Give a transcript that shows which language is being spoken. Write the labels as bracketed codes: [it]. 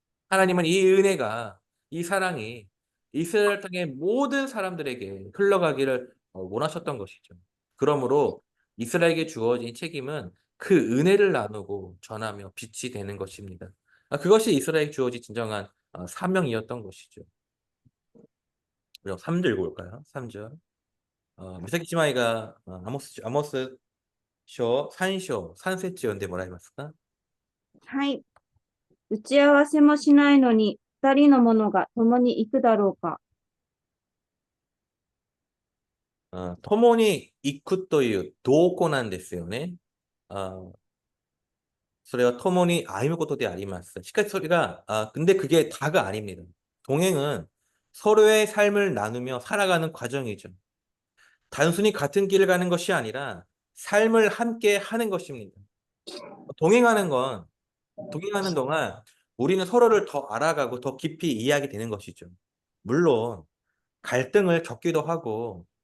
[ko] 하나님은 이 은혜가, 이 사랑이 이스라엘 땅의 모든 사람들에게 흘러가기를 원하셨던 것이죠. 그러므로 이스라엘에게 주어진 책임은 그 은혜를 나누고 전하며 빛이 되는 것입니다. 그것이 이스라엘에게 주어진 진정한 사명이었던 것이죠. 그럼 3절 읽어볼까요? 3절. [ja] 三章、アモス書、3章、3節読んでもらえますか？はい。打ち合わせもしないのに、二人の者が共に行くだろうか。共に行くという同行なんですよね。それは共に歩むことであります。しかしそれが、 [ko] 근데 그게 다가 아닙니다. 동행은 서로의 삶을 나누며 살아가는 과정이죠. 단순히 같은 길을 가는 것이 아니라 삶을 함께 하는 것입니다. 동행하는 건, 동행하는 동안 우리는 서로를 더 알아가고 더 깊이 이해하게 되는 것이죠. 물론 갈등을 겪기도 하고